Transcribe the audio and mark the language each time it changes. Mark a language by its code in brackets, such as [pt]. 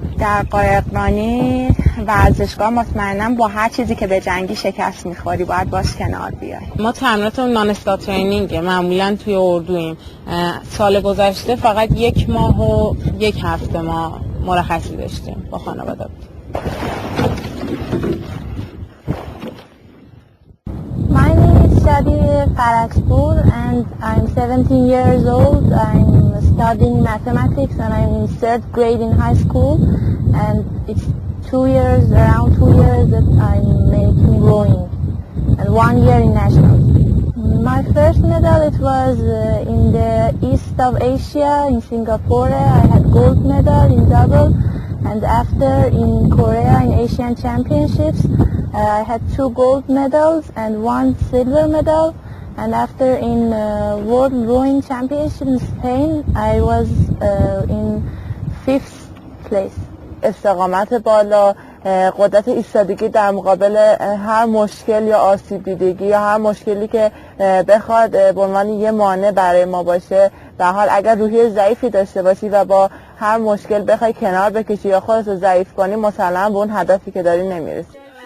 [fa] در قایقرانی ورزشگاه مطمئنم با هر چیزی که به جنگی شکست میخوری باید باش کنار بیای. ما تمریناتمون [en] non stop ترینینگه، [fa] معمولا توی اردویم. سال گذشته فقط 1 ماه و 1 هفته ما مرخصی داشتیم با خانواده. [en] My name is Shadi Farakpur and I'm 17 years old. I'm studying mathematics and I'm in 3rd grade in high school, and it's around 2 years that I'm making rowing and 1 year in nationals. My first medal, it was in the east of Asia in Singapore. I had gold medal in double, and after in Korea in Asian Championships I had 2 gold medals and 1 silver medal, and after in World Rowing Championship in Spain I was in 5th place. [fa] استقامت بالا، قدرت ایستادگی در مقابل هر مشکل یا آسیب دیدگی یا هر مشکلی که بخواد به عنوان یه مانع برای ما باشه. در حال اگر روحیه ضعیفی داشته باشی و با هر مشکل بخوای کنار بکشی یا خودت رو ضعیف کنی، مسلما به اون هدفی که داری نمیرسی.